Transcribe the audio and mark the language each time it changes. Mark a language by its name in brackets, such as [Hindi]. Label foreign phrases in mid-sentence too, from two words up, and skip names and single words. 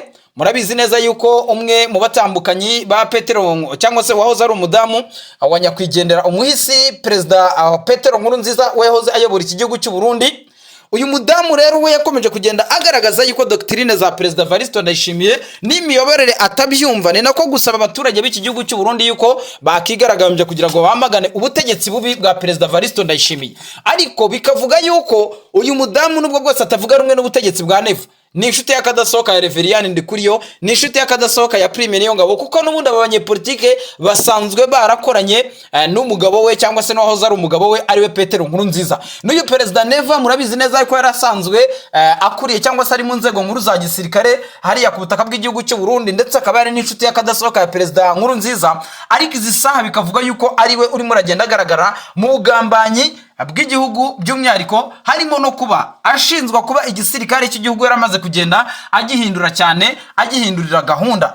[Kinyarwanda] Murabizi neza yuko umwe mu batambukanyi ba Petero cyangwa se wahoze ari umudamu wa nyakwigendera umuhisi Perezida Petero Nkurunziza wahoze ayobora iki gihugu cy'u Burundi, uyu mudamu rero we yakomeje kugenda agaragaza yuko doctrine za Perezida Evaristo Ndayishimiye n'imiyoborere atabyumva, ni nako gusaba abaturage b'iki gihugu cy'u Burundi yuko bakigaragambye kugira ngo bamagane ubutegetsi bubi bwa Perezida Evaristo Ndayishimiye. Ariko bikavuga yuko uyu mudamu nubwo bwose atavuga rumwe n'ubutegetsi bwa Neva, ni inshuti y'akadasohoka ya Reverien Ndikuriyo, ni inshuti y'akadasohoka ya Prime Niyongabo, kuko n'ubundi aba banyepolitike basanzwe barakoranye n'umugabo we cyangwa se n'uwahoze ari umugabo we ariwe Petero Nkurunziza. N'uyu Perezida Neva murabizi neza ko yarasanzwe akuriye cyangwa se ari mu nzego nkuru za gisirikare hariya ku butaka bw'igihugu cy'u Burundi, ndetse akaba ari n'inshuti y'akadasohoka ya Perezida Nkurunziza. Ariko izi saha bikavuga yuko ariwe urimo uragenda agaragara mu bugambanyi bw'igihugu, by'umwihariko harimo no kuba ashinzwa kuba igisirikare cy'igihugu yaramaze kugenda agihindura cyane, agihindurira gahunda.